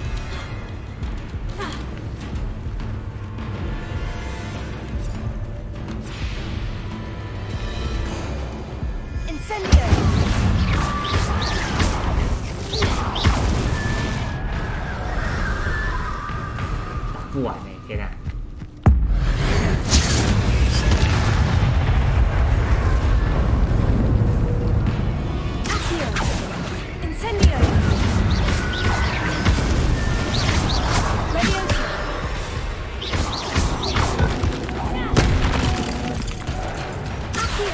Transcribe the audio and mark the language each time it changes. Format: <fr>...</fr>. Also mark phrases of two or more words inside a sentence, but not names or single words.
<la>Incendio.</la> <zh>打不完哎、天哪！</zh> <la>Accio. Incendio. Levioso. Accio.</la>